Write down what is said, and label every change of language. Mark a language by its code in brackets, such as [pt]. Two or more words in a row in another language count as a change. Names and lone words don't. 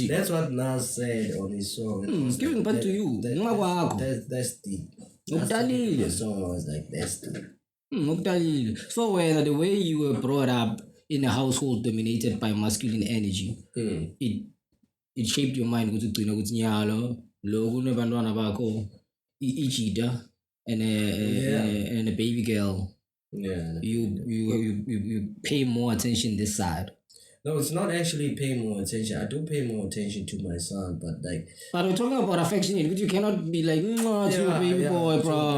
[en] That's what Nas said on his song. Giving birth to you. That's deep. The song was like, that's deep. So the way you were brought up in a household dominated by masculine energy, it shaped your mind [ss] ukuthi ugcina ukuthi nyalo lo kunebantwana bakho ijida [en] and a baby girl. Yeah. You pay more attention this side. No, it's not actually paying more attention. I do pay more attention to my son, but like. But we're talking about affection, because you cannot be like, to your baby boy, bro.